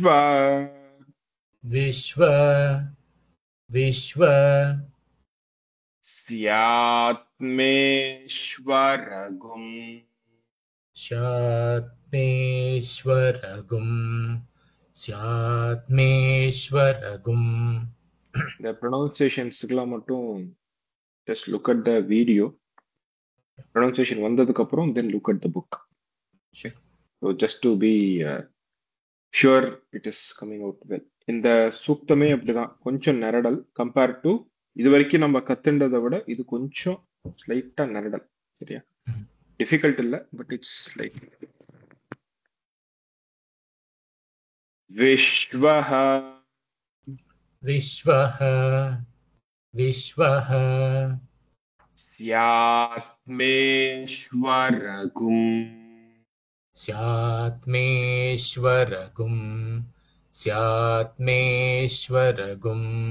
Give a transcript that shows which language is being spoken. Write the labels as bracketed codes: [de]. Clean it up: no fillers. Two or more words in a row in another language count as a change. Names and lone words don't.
[sa] विश्व विश्व ஸ்யாத்மேஸ்வரகும் स्यात्मेश्वरगुं स्यात्मेश्वरगुं. [ta] இந்த ப்ரொனவுன்சியேஷன்ஸ்க்குலாம் மட்டும் [en] just look at the video. [ta] Pronunciation வந்ததுக்கு அப்புறம் [en] then look at the book. Sure. So just to be sure it is coming out well. [ta] இந்த சூக்தமே அப்படிதான், கொஞ்சம் நரடல் [en] compare to [ta] இது வரைக்கும் நம்ம கத்துண்டதை விட இது கொஞ்சம் ஸ்லைட்டா நரடல். சரியா? டிஃபிகல்ட் இல்லை, [en] but it's light. [sa] विश्वः विश्वः विश्वः स्यात्मेश्वरगुम् स्यात्मेश्वरगुम् स्यात्मेश्वरगुम्